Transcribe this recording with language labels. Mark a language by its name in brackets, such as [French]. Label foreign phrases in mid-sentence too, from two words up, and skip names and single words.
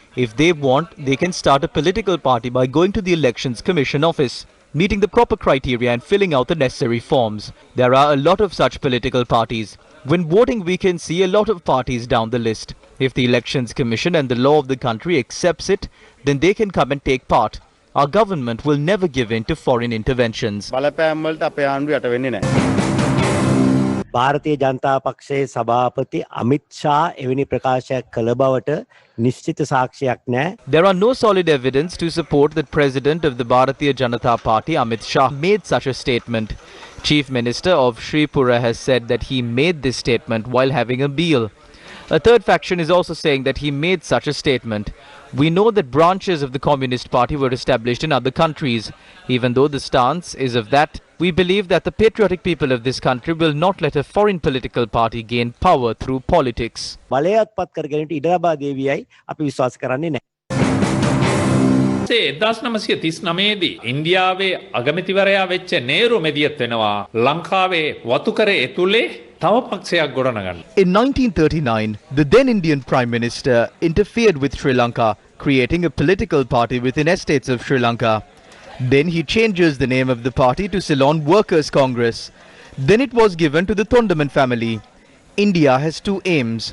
[English] If they want, they can start a political party by going to the Elections Commission office, meeting the proper criteria and filling out the necessary forms. There are a lot of such political parties. When voting, we can see a lot of parties down the list. If the Elections Commission and the law of the country accepts it, then they can come and take part. Our government will never give in to foreign interventions. [Sinhala] ಭಾರತೀಯ ජනතා පක්ෂයේ සභාපති අමිත් ෂා එවැනි ප්‍රකාශයක් කළ බවට නිශ්චිත සාක්ෂියක් නැහැ. [English] There are no solid evidence to support that President of the Bharatiya Janata Party, Amit Shah, made such a statement. Chief Minister of Sripura has said that he made this statement while having a meal. A third faction is also saying that he made such a statement. We know that branches of the Communist Party were established in other countries. Even though the stance is of that, we believe that the patriotic people of this country will not let a foreign political party gain power through politics. [Sinhala] බලයත් පත් කර ගැනීමට ඉඩ ලබා දේවියයි අපි විශ්වාස කරන්නේ නැහැ. 1939 දී ඉන්දියාවේ අගමැතිවරයා වෙච්ච නේරු මෙදියත් වෙනවා ලංකාවේ වතුකර ඇතුලේ තව පක්ෂයක් ගොඩනගන්න. [English] In 1939, the then Indian Prime Minister interfered with Sri Lanka, creating a political party within estates of Sri Lanka. Then he changes the name of the party to Ceylon Workers' Congress. Then it was given to the Thondaman family. India has two aims.